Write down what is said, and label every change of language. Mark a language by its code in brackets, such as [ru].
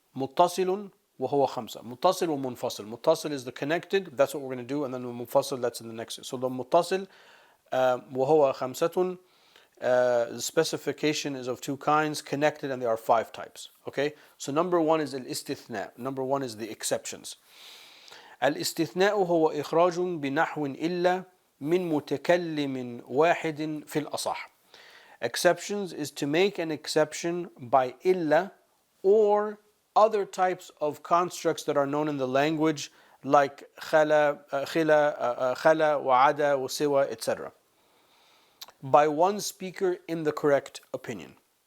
[ar] متصل وهو خمسة. متصل ومنفصل. [en] متصل is the connected, that's what we're going to do, and then the منفصل, that's in the next. So the [ar] متصل وهو خمسة, [en] the specification is of two kinds, connected, and there are 5 types. Okay, so number 1 is الاستثناء. Number 1 is the exceptions. [ar] الاستثناء هو إخراج بنحو إلا من متكلم واحد في الأصح. [en] Exceptions is to make an exception by illa or other types of constructs that are known in the language, like khala, wa'ada, wasiwa, etc. by one speaker in the correct opinion.